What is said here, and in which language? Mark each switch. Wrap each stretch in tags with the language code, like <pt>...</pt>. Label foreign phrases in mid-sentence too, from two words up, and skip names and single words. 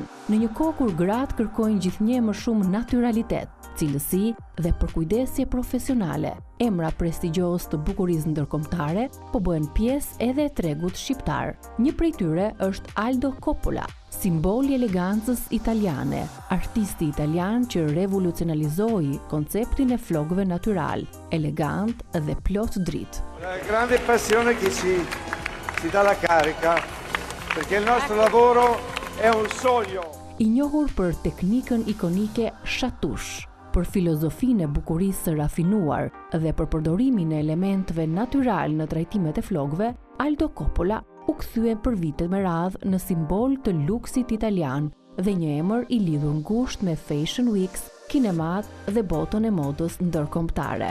<sq>Në një kohë kur gratë kërkojnë gjithnjë më shumë naturalitet, cilësi dhe përkujdesje profesionale, emra prestigjos të bukurisë ndërkombëtare po bëhen pjesë edhe e tregut shqiptar. Një prej tyre është Aldo Coppola, simboli i elegancës italiane, artisti italian që revolucionalizoi konceptin e flokëve natyral, elegant dhe plot dritë.</sq> <it>La grande passione che ci dà la carica, perché il nostro lavoro è un sogno.</it> <sq>I njohur për teknikën ikonike Shatush, për filozofinë e bukurisë së rafinuar dhe për përdorimin e elementeve natyral në trajtimet e flokëve, Aldo Coppola u kthye për vite me radhë në simbol të luksit italian dhe një emër i lidhur ngushtë me Fashion Weeks, kinemat dhe botën e modës ndërkombëtare.</sq>